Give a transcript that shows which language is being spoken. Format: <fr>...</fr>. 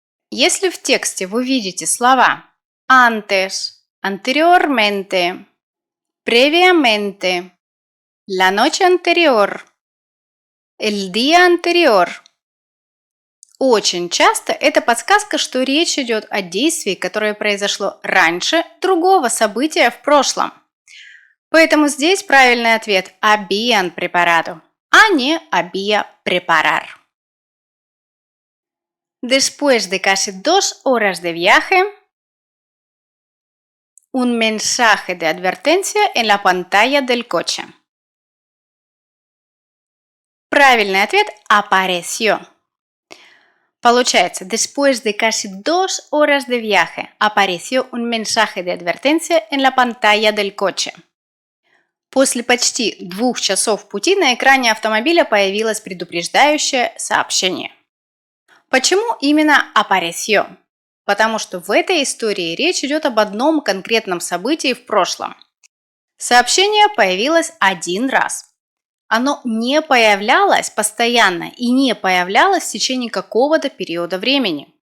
<ru>Если в тексте вы видите слова</ru> <es>antes, anteriormente, previamente, la noche anterior, el día anterior,</es> <ru>очень часто это подсказка, что речь идет о действии, которое произошло раньше другого события в прошлом. Поэтому здесь правильный ответ</ru> <es>habían preparado,</es> <ru>а не</ru> <es>había preparar. Después de casi 2 horas de viaje, un mensaje de advertencia en la pantalla del coche.</es> <ru>Правильный ответ apareció. Получается,</ru> <es>después de casi 2 horas de viaje, apareció un mensaje de advertencia en la pantalla del coche.</es> <ru>После почти 2 часов пути на экране автомобиля появилось предупреждающее сообщение. Почему именно apareció? Потому что в этой истории речь идет об одном конкретном событии в прошлом. Сообщение появилось один раз. Оно не появлялось постоянно и не появлялось в течение какого-то периода времени.</ru>